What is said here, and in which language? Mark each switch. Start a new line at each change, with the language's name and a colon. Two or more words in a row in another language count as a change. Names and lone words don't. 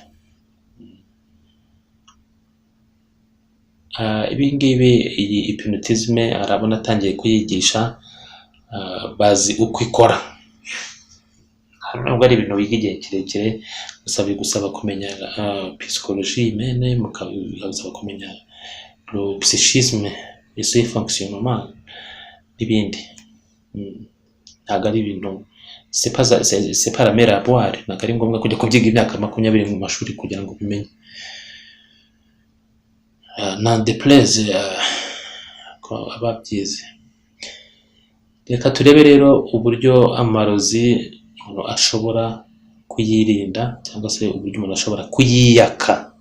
Kinyarwanda: Ibi ngibi iyi hypnotisme arabona atangiye kuyigisha, bazi uko ikora. Ntabwo ari ibintu biga igihe kirekire, gusa bigusaba kumenya
French: psychologie humaine,
Kinyarwanda: mukabisaba kumenya
French: le psychisme et ses fonctionnements
Kinyarwanda: n'ibindi. Ntabwo ari ibintu,
French: c'est pas la mer à boire.
Kinyarwanda: Ntabwo ari ngombwa kujya kubyiga imyaka 20 mu mashuri kugira ngo ubimenye.
French: N'en déplaise
Kinyarwanda: ko ababyize. Reka turebe rero uburyo amarozi umuntu ashobora kuyirinda, cyangwa se uburyo umuntu ashobora kuyiyaka.